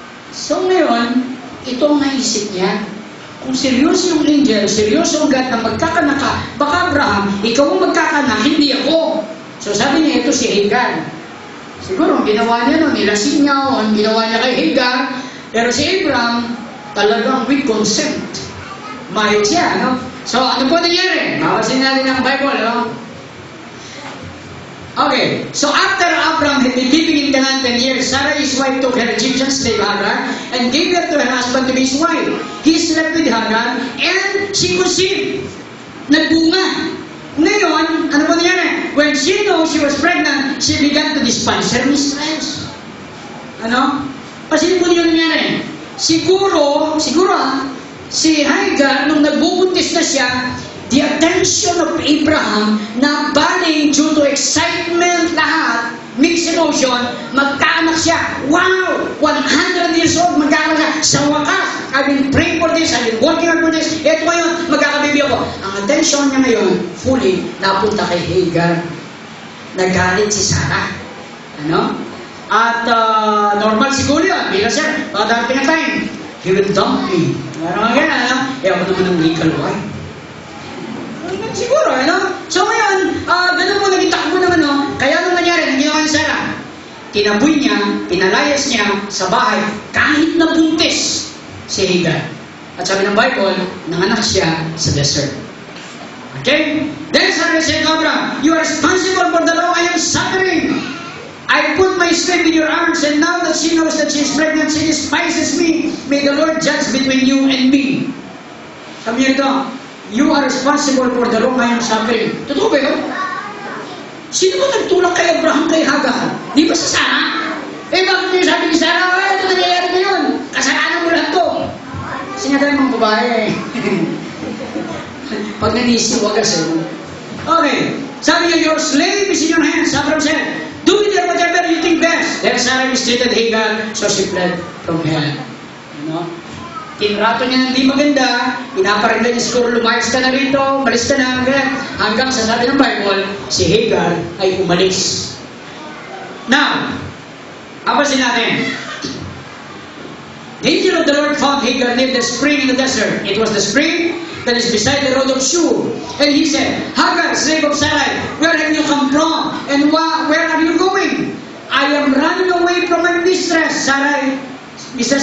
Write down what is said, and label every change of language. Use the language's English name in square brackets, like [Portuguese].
[Filipino] So ngayon, itong naisip niya, kung seryoso yung angel, seryoso ang God na magkakanak ka, baka Abraham, ikaw ang magkakanak, hindi ako. So sabi niya, ito si Hagar. Siguro, ang ginawa niya no, nilasing niya o ang ginawa niya kay Hagar. Pero si Abraham, talagang [English] with consent. [Filipino] Married siya, no? So, ano po nangyari? Mapasin natin ang Bible, no? [English] Okay, so after Abraham had been living in Canaan 10 years, Sarah, his wife, took her Egyptian slave Hagar and gave her to her husband to be his wife. He slept with Hagar and she conceived. [Filipino] Nagbunga. Ngayon, ano po nangyari? [English] When she knew she was pregnant, she began to despise her mistress. [Filipino] Ano? Kasi po yun nangyari. Siguro, si Hagar, nung nagbubuntis na siya, the attention of Abraham na baling [English] due to excitement [Filipino] lahat, [English] mixed emotion, [Filipino] magkaanak siya. Wow! 100 years old, magkaanak sa wakas. [English] I've been praying for this, I've been working hard for this. [Filipino] Ito ngayon, magkakabibi ako. Ang attention niya ngayon, fully, napunta kay Hagar. Nagalit si Sarah. Ano? At normal siguro yun. Bila siya, pagdating na time, [English] he will dump me. [Filipino] Ano nga gano'n, ano? Eh ako naman ang legal wife. Siguro, ano? So ngayon, ganun mo naging takbo naman, no? Kaya anong nangyari? Ang ginawa ni Sarah, tinaboy niya, pinalayas niya sa bahay, kahit na buntis si Hagar. At sabi ng Bible, nanganak siya sa desert. Okay? [English] Then Sarah said to Abraham, you are responsible for the long I am suffering. I put my slave in your arms, and now that she knows that she is pregnant, she despises me. May the Lord judge between you and me. [Filipino] Sabi niya ito, [English] you are responsible for the wrong I am suffering. [Filipino] Totoo ba yun? Sino ba nagtulak kay Abraham kay Hagar? Di ba si Sarah? Eh bakit niyo sabi ni Sarah, ito nangyayari ngayon? Kasalanan mo lang to. Kasi nga tayo mga babae. Pag nanisi, wag kasi. Okay. Sabi niya, [English] your slave is in your hands. Abraham said, do with her whatever you think best. Then Sarah mistreated Hagar, so she fled from her. You know? [Filipino] Tinrato niya ng di maganda, pinaparinda niya siguro, lumayas ka na rito, malis ka na, ganyan. Hanggang sa sabi ng Bible, si Hagar ay umalis. Now, apasin natin. [English] The angel of the Lord found Hagar near the spring in the desert. It was the spring that is beside the road of Shur. And he said, Hagar, slave of Sarai, where have you come from? And where are you going? I am running away from my mistress, Sarai. Mr.